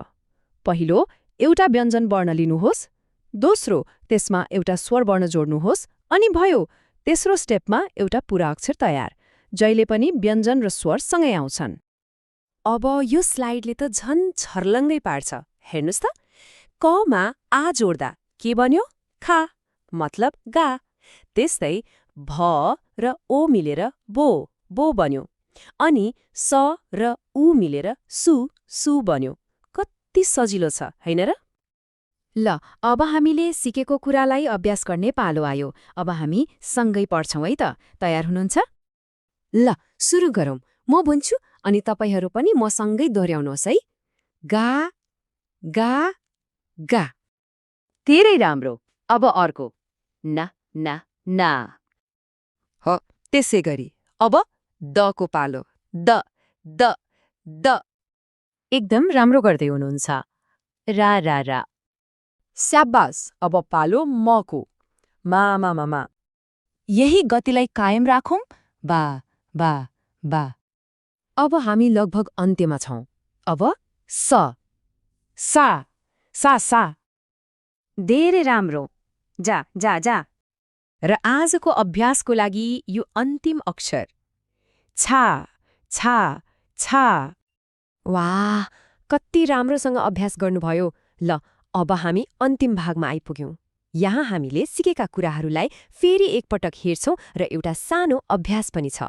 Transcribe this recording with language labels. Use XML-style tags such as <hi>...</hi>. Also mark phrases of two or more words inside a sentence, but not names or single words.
<ne>पहिलो, एउटा व्यञ्जन वर्ण लिनुहोस्। दोस्रो, त्यसमा एउटा स्वर वर्ण जोड्नुहोस्। अनि भयो, तेस्रो स्टेपमा एउटा पूरा अक्षर तयार। जहिले पनि व्यञ्जन र स्वर सँगै आउँछन्। अब यो स्लाइडले त झन् छर्लङ्गै पार्छ। हेर्नुस् त, कमा आ जोड्दा के बन्यो? खा, मतलब गा। त्यस्तै भ र ओ मिलेर बो बन्यो। अनि स र उ मिलेर सु बन्यो। कति सजिलो छ, होइन र? ल, अब हामीले सिकेको कुरालाई अभ्यास गर्ने पालो आयो। अब हामी सँगै पढ्छौँ है त। तयार हुनुहुन्छ? ल, सुरु गरौँ। म भन्छु अनि तपाईहरू पनि मसँगै दोहोऱ्याउनुहोस् है। गा, गा, गा। धेरै राम्रो। अब अर्को। ना, ना, ना। हो, त्यसै गरी अब दको पालो। द, द, द। एकदम राम्रो गर्दै हुनुहुन्छ। रा, रा, रा। स्याबास, अब पालो मको। मा। यही गतिलाई कायम राखौं। बा, बा, बा। अब हामी लगभग अन्त्यमा छौं। अब स, सा। धेरै राम्रो। जा, जा, जा। र आजको अभ्यासको लागि यो अन्तिम अक्षर छा। वाह, कति राम्रोसँग अभ्यास गर्नुभयो। ल, अब हामी अन्तिम भागमा आइपुग्यौं। यहाँ हामीले सिकेका कुराहरूलाई फेरि एकपटक हेर्छौं र एउटा सानो अभ्यास पनि छ।</ne>